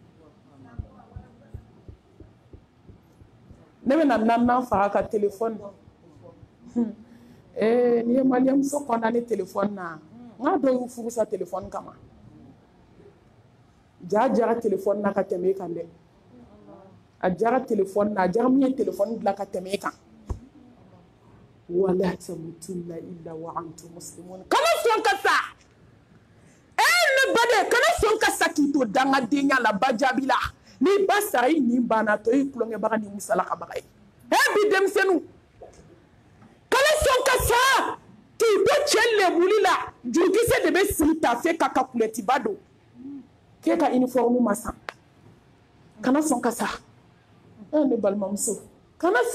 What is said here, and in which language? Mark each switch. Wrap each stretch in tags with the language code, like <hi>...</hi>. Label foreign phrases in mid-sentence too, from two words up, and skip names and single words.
<bm>ne bɛna naaninan fara ka telefɔni n'i ye maliyɛnmuso kɔnna ni telefɔni na n k'a dɔw y'u furu sa telefɔni kama ja jara telefɔni na ka tɛmɛ e kan dɛ a jara telefɔni na a jara min ye telefɔni dilan ka tɛmɛ e kan</bm> <ar>ولا تموتن إلا وأنتم مسلمون</ar> <bm>kana sɔn ka sa ne baden kana sɔn ka sa k'i to dangadenya la ba jaabi la n'i ba sara i nin banna tɔ i tulonkɛbaga ni musalakabaga ye bi denmisɛnninw kana sɔn ka sa k'i to cɛ lebuli la jurukisɛ de bɛ sigi tafe ka kulɛtiba don k'e ka uniforme ma san kana sɔn ka sa ne balimamuso kana</bm>